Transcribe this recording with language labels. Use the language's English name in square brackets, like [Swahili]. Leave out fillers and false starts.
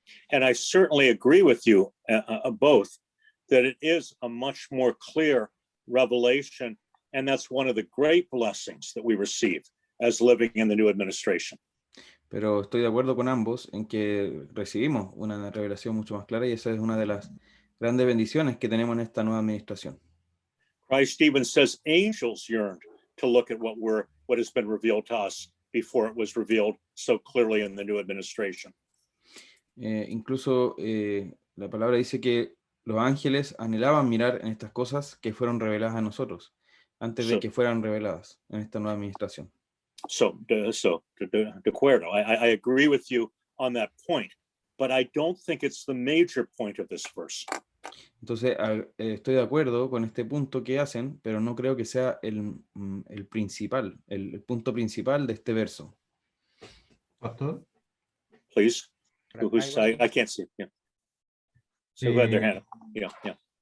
[English] And I certainly agree with you both, that it is a much more clear revelation, and that's one of the great blessings that we receive as living in the new administration. [Spanish] Pero estoy de acuerdo con ambos en que recibimos una revelación mucho más clara, y esa es una de las grandes bendiciones que tenemos en esta nueva administración. [English] Christ even says angels yearned to look at what has been revealed to us before it was revealed so clearly in the new administration. [Spanish] Incluso la palabra dice que los ángeles anhelaban mirar en estas cosas que fueron reveladas a nosotros antes de que fueran reveladas en esta nueva administración. De acuerdo. [English] I agree with you on that point, but I don't think it's the major point of this verse. [Spanish] Entonces, estoy de acuerdo con este punto que hacen, pero no creo que sea el principal, el punto principal de este verso. [English] Pastor. Please. [Spanish] Por acá, [English] I can't see. Yeah. So who had their hand up? Yeah.